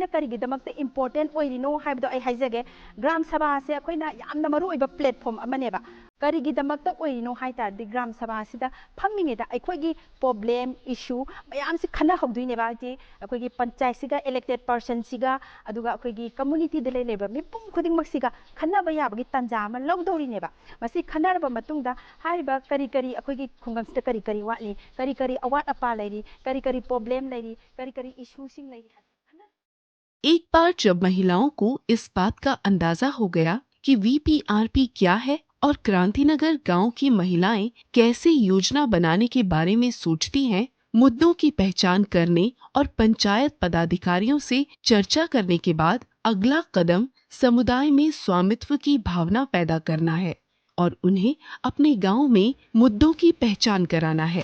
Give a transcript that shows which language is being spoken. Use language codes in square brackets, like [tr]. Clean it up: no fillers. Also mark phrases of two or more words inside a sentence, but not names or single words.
[mni] ꯀꯔꯤꯒꯤꯗꯃꯛꯇ ꯏꯝꯄꯣꯔꯇꯦꯟ ꯑꯣꯏꯔꯤꯅꯣ ꯍꯥꯏꯕꯗꯣ ꯑꯩ ꯍꯥꯏꯖꯒꯦ ꯒ꯭ꯔꯥꯝ ꯁꯚꯥꯁꯦ ꯑꯩꯈꯣꯏꯅ ꯌꯥꯝꯅ ꯃꯔꯨꯑꯣꯏꯕ ꯄ꯭ꯂꯦꯠꯐꯣꯝ ꯑꯃꯅꯦꯕ ꯀꯔꯤꯒꯤꯗꯃꯛꯇ ꯑꯣꯏꯔꯤꯅꯣ ꯍꯥꯏ ꯇꯥꯔꯗꯤ ꯒ꯭ꯔꯥꯝ ꯁꯚꯥꯁꯤꯗ ꯐꯝꯃꯤꯉꯩꯗ ꯑꯩꯈꯣꯏꯒꯤ ꯄ꯭ꯔꯣꯕ꯭ꯂꯦꯝ ꯏꯁꯨ ꯃꯌꯥꯝꯁꯤ ꯈꯟꯅꯍꯧꯗꯣꯏꯅꯦꯕ ꯍꯥꯏꯗꯤ ꯑꯩꯈꯣꯏꯒꯤ ꯄꯟꯆꯥꯌꯠꯁꯤꯒ [en] elected person [mni] ꯁꯤꯒ ꯑꯗꯨꯒ ꯑꯩꯈꯣꯏꯒꯤ ꯀꯝꯃꯨꯅꯤꯇꯤꯗ ꯂꯩꯔꯤꯕ ꯃꯤꯄꯨꯝ ꯈꯨꯗꯤꯡꯃꯛꯁꯤꯒ ꯈꯟꯅꯕ ꯌꯥꯕꯒꯤ ꯇꯥꯟꯖꯥ ꯑꯃ ꯂꯧꯗꯧꯔꯤꯅꯦꯕ ꯃꯁꯤ ꯈꯟꯅꯔꯕ ꯃꯇꯨꯡꯗ ꯍꯥꯏꯔꯤꯕ ꯀꯔꯤ ꯀꯔꯤ ꯑꯩꯈꯣꯏꯒꯤ ꯈꯨꯡꯒꯪꯁꯤꯗ ꯀꯔꯤ ꯀꯔꯤ ꯋꯥꯠꯂꯤ ꯀꯔꯤ ꯀꯔꯤ ꯑꯋꯥꯠ ꯑꯄꯥ ꯂꯩꯔꯤ ꯀꯔꯤ ꯀꯔꯤ ꯄ꯭ꯔꯣꯕ꯭ꯂꯦꯝ ꯂꯩꯒꯤ ꯀꯔꯤ ꯀꯔꯤ ꯏꯁꯨꯁꯤꯡ ꯂꯩꯒꯤ [hi] एक बार जब महिलाओं को इस बात का अंदाजा हो गया कि वीपीआरपी क्या है और क्रांतिनगर गांव की महिलाएं कैसे योजना बनाने के बारे में सोचती हैं, मुद्दों की पहचान करने और पंचायत पदाधिकारियों से चर्चा करने के बाद अगला कदम समुदाय में स्वामित्व की भावना पैदा करना है और उन्हें अपने गांव में मुद्दों की पहचान कराना है।